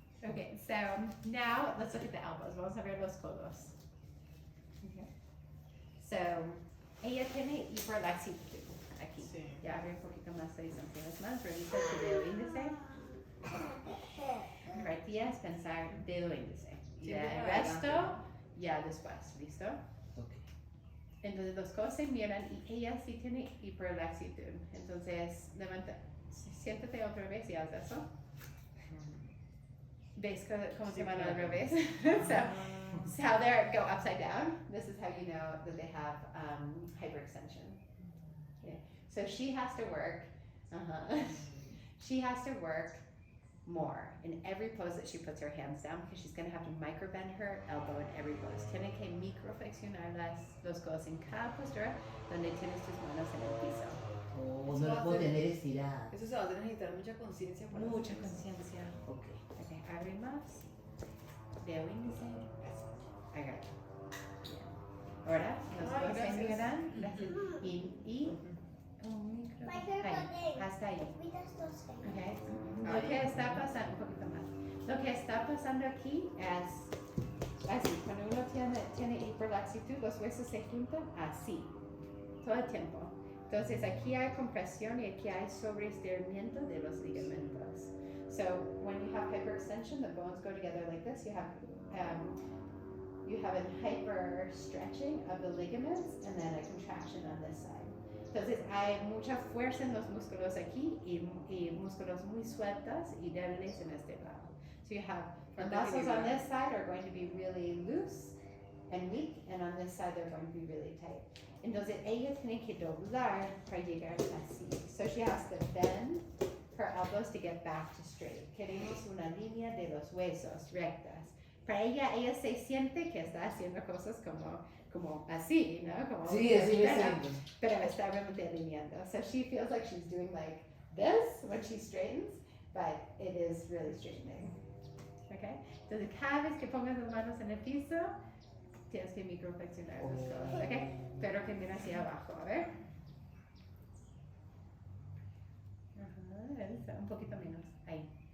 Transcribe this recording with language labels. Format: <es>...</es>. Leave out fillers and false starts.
<en>Okay, so now let's look at the elbows.</en> <es>Vamos a ver los codos. Okay. So, ella tiene hiperlaxitud aquí. Sí. Ya abre un poquito más de las manos. Revisa tu dedo índice. Partida es pensar dedo índice. Y Siempre el para resto, adelante. ya después. ¿Listo? Ok. Entonces los codos se miran y ella sí tiene hiperlaxitud. Entonces, levanta, siéntate otra vez y haz eso. ¿Ves cómo se van al revés?</es> <en>So how they go upside down. This is how you know that they have hyperextension. Yeah. So she has to work. She has to work more in every pose that she puts her hands down because she's going to have to micro bend her elbow in every pose.</en> <es>Tiene que microflexionar los codos en cada postura donde tienes tus manos en el piso. Oh, no lo puedo tener estirada. Eso se va a necesitar mucha conciencia para Mucha hacer eso. conciencia. Ok. Okay, abre más. Dedo índice. Agarra. Bien. Ahora, los Ay, codos se gracias. miran. Gracias. Y un micro. Ahí, hasta ahí. Okay. Lo que está pasando, un poquito más. Lo que está pasando aquí es así. Cuando uno tiene hiperlaxitud, los huesos se juntan así. Todo el tiempo. Entonces aquí hay compresión y aquí hay sobreestiramiento de los ligamentos.</es> <en>So when you have hyperextension, the bones go together like this. You have a hyper stretching of the ligaments and then a contraction on this side.</en> <es>Entonces hay mucha fuerza en los músculos aquí y músculos muy sueltos y débiles en este lado.</es> <en>So you have the muscles on this side are going to be really loose and weak, and on this side they're going to be really tight.</en> <es>Entonces ella tiene que doblar para llegar así.</es> <en>So she has to bend her elbows to get back to straight.</en> <es>Queremos una línea de los huesos rectas. Para ella se siente que está haciendo cosas como así, ¿no? Como Sí, así me siento. pero está realmente alineando.</es> <en>So she feels like she's doing like this when she straightens, but it is really straightening. Okay?</en> <es>Entonces cada vez que pongas las manos en el piso, tienes que microflexionar los codos, ¿ok? Pero que mira hacia abajo, a ver. Ajá, eso, un poquito menos, ahí.</es>